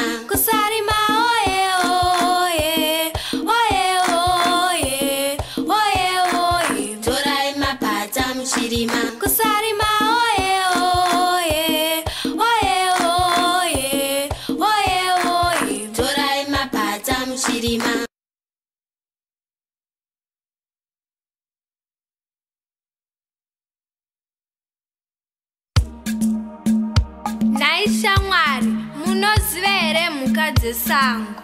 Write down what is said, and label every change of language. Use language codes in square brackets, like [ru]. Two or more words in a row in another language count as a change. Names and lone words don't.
[sn] Kusarima oye oye, oye oye, oye oye. Torai mapadza muchirima. Kusarima oye oye, oye oye, oye oye. Torai mapadza muchirima. Naishamwari, munoziva here mhuka dzesango?